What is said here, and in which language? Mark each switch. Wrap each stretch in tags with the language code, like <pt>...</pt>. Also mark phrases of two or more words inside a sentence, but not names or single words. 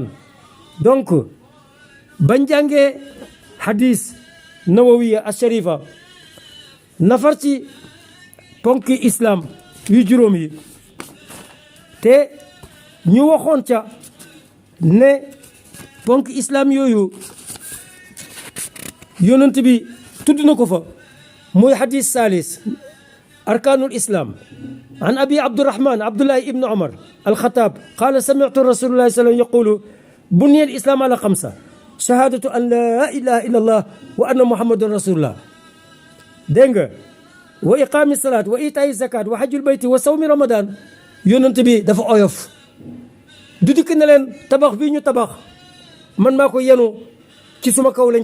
<wo>donc bañ jàngee hadis</wo> <ar>النووية الشريفة</ar> <wo>nafar ci ponki islam yu juróom yi te ñu waxoon ca ne ponki islam yooyu yonent bi tudd na ko fa mooy hadis</wo> <ar>الثالث أركان الإسلام عن أبي عبد الرحمن عبد الله بن عمر الخطاب قال سمعت رسول الله صلى الله يقول بني الإسلام على خمسة شهادة أن لا إله إلا الله وأن محمدا رسول الله</ar> <wo>dégg nga</wo> <ar>وإقام الصلاة وإيتاء الزكاة وحج البيت وصوم رمضان</ar> <wo>yonent bi dafa oyof du dikk ne leen tabax bii ñu tabax man maa ko yenu ci suma kaw lañ</wo>